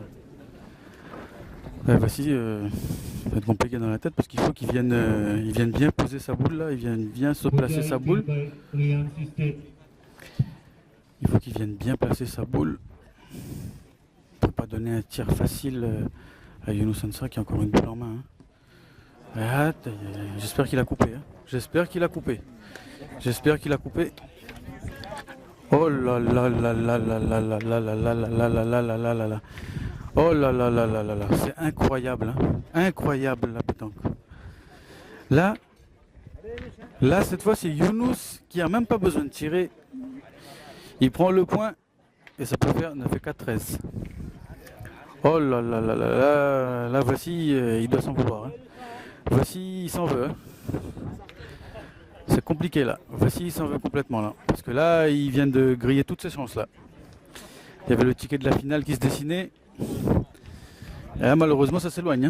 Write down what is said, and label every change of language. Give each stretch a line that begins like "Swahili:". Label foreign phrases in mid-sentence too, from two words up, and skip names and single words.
French: Voici, ça va être compliqué dans la tête parce qu'il faut qu'il vienne bien poser sa boule là, il vienne bien se placer sa boule. Il faut qu'il vienne bien placer sa boule pour ne pas donner un tir facile à Younous Ansar qui a encore une boule en main. Hein. J'espère qu'il a coupé. Hein. J'espère qu'il a coupé. Oh là là là là là là là là là là là là là là là là. Oh là là là là là là, c'est incroyable, hein. Incroyable la pétanque. Là, cette fois, c'est Younous qui a même pas besoin de tirer. Il prend le point et ça peut faire 9-4-13. Oh là là là là là, là voici, il doit s'en vouloir. Hein. Voici, il s'en veut. Hein. C'est compliqué là. Voici, il s'en veut complètement là. Parce que là, il vient de griller toutes ses chances là. Il y avait le ticket de la finale qui se dessinait. Et là, malheureusement, ça s'éloigne.